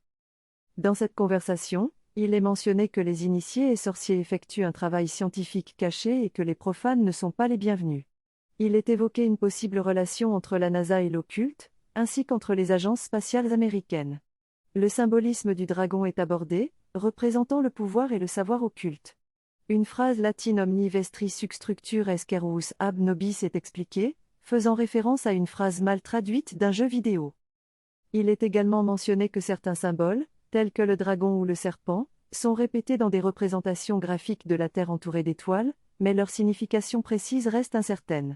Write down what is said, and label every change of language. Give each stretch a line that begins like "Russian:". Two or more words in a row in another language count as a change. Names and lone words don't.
French: Dans cette conversation, il est mentionné que les initiés et sorciers effectuent un travail scientifique caché et que les profanes ne sont pas les bienvenus. Il est évoqué une possible relation entre la NASA et l'occulte, ainsi qu'entre les agences spatiales américaines. Le symbolisme du dragon est abordé, représentant le pouvoir et le savoir occulte. Une phrase latine
Latin: omni vestris substructure esquerus ab nobis
French: est expliquée, faisant référence à une phrase mal traduite d'un jeu vidéo. Il est également mentionné que certains symboles, tels que le dragon ou le serpent, sont répétés dans des représentations graphiques de la Terre entourée d'étoiles, mais leur signification précise reste incertaine.